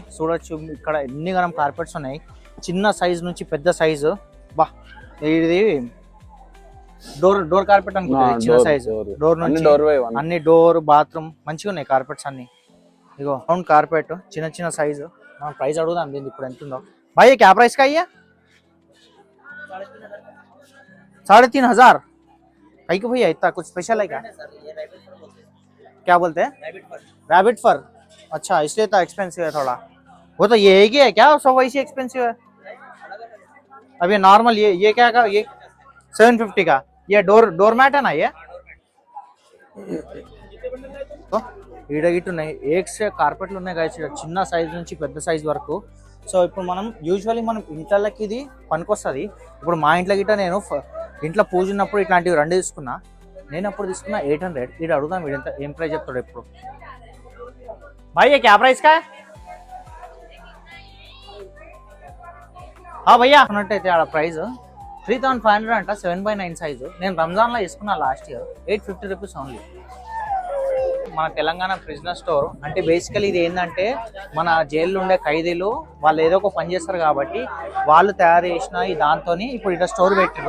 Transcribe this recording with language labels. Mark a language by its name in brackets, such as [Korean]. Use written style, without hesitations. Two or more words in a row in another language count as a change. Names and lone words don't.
[Telugu] చూడొచ్చు ఇక్కడ ఎన్ని గణం కార్పెట్స్ ఉన్నాయి. చిన్న సైజ్ నుంచి పెద్ద సైజు. బా ఇది [English] door carpet [Telugu] అనుకుంటుంది. చిన్న సైజు డోర్ నుంచి అన్ని [English] door bathroom [Telugu] మంచిగా ఉన్నాయి కార్పెట్స్ అన్ని. ఇగో [English] round carpet [Telugu] చిన్న చిన్న సైజు. మనం ప్రైస్ అడుగుదాం దీనికి ఇప్పుడు ఎంత ఉందో. [Hindi] भाई क्या प्राइस का है? 3,500. भाई को भैया इतना कुछ स्पेशल है क्या? क्या बोलते हैं? [English] rabbit fur. [Hindi] अच्छा इसलिए तो एक्सपेंसिव है थोड़ा. वो तो ये ही है क्या? सब वैसे एक्सपेंसिव है. अब ये नॉर्मल ये क्या का? ये 750 का. ये [English] door mat [Hindi] है ना ये. [Telugu] तो ఈడగిట్టు ఉన్నాయి. ఏక్స్ కార్పెట్లు ఉన్నాయి గాయస్. చిన్న సైజ్ నుంచి పెద్ద సైజ్ వరకు. సో ఇప్పుడు మనం యూజువల్లీ మనం ఇంట్లోకి ఇది పనికొస్తుంది. ఇప్పుడు మా ఇంట్లో గిట్ట నేను ఇంట్లో పూజ ఉన్నప్పుడు ఇట్లాంటివి 2 తీసుకున్నా. నేను అప్పుడు తీసుకున్నా 800. ఇది అడుగుదాం వీడంతా ఏం ప్రైస్ చెప్తాడు ఎప్పుడు. [Hindi] भाई ये क्या प्राइस का है? [Telugu] భయ్యా అన్నట్టయితే ఆడ ప్రైస్ 3,500 అంట. 7/9 సైజు. నేను రంజాన్లో తీసుకున్నా [English] last year. [Telugu] 850 [English] rupees only. [Telugu] మన తెలంగాణ ప్రిజనర్ స్టోర్ అంటే బేసికలీ ఇది ఏంటంటే మన జైల్లో ఉండే ఖైదీలు వాళ్ళు ఏదో ఒక పని చేస్తారు కాబట్టి వాళ్ళు తయారు చేసిన ఈ దాంతో ఇప్పుడు ఇక్కడ స్టోర్ పెట్టారు.